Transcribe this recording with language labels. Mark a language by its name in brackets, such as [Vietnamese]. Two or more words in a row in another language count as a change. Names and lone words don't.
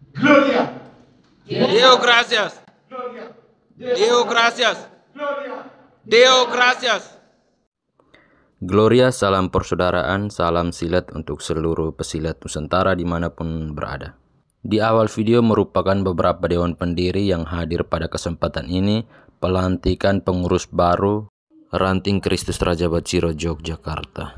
[Latin] Gloria. Deo gracias. Gloria. Deo gracias. Gloria. Deo gracias. Gloria, [Indonesian] salam persaudaraan, salam silat untuk seluruh pesilat Nusantara dimanapun berada. Di awal video merupakan beberapa dewan pendiri yang hadir pada kesempatan ini pelantikan pengurus baru Ranting Kristus Raja Bathsiro Yogyakarta.